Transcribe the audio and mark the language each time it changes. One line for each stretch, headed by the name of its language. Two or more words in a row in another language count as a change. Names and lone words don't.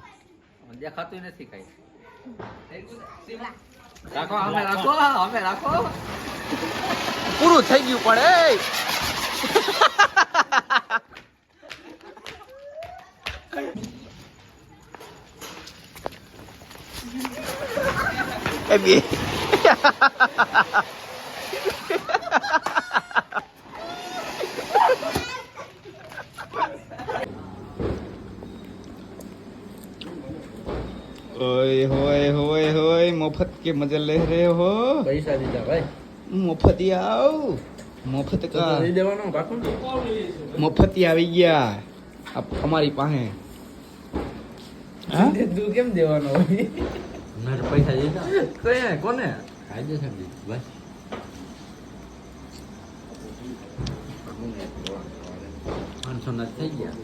Gujarati: દેખાતું નથી કઈ. રાખો અમે રાખો અમે રાખો. પૂરું થઈ ગયું પણ એ બે
Hindi: ओए होए होए होए मुफ्त के मजे ले रहे हो
Gujarati: પૈસા દીધા ભાઈ.
Hindi: मुफ्त आओ मुफ्त का
Gujarati: દઈ દેવાનો કાકો. मुफ्त આવી ગયા અમારી પાસે હા તું કેમ દેવાનો હોય? મેં પૈસા દીધા. કઈ કોને? આજે છે ભાઈ. પાંચસો ના થઈ ગયા.